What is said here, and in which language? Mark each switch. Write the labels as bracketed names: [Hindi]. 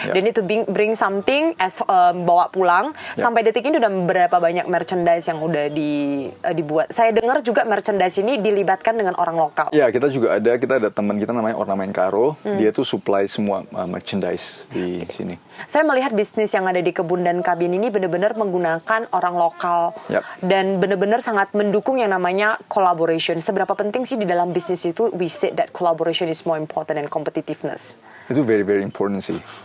[English] They need to bring something as [Indonesian] bawa pulang. Sampai detik ini udah berapa banyak merchandise yang udah dibuat. Saya dengar juga merchandise ini dilibatkan dengan orang lokal. Ya, kita ada teman kita namanya Ornamen Karo. Dia tuh supply semua merchandise di sini. Saya melihat bisnis yang ada di kebun dan kabin ini benar-benar menggunakan orang lokal. Dan benar-benar sangat mendukung yang namanya collaboration. Seberapa penting sih di dalam bisnis itu [English] we said that collaboration is more important than competitiveness. [Indonesian] Itu [English] very very important [Indonesian] sih.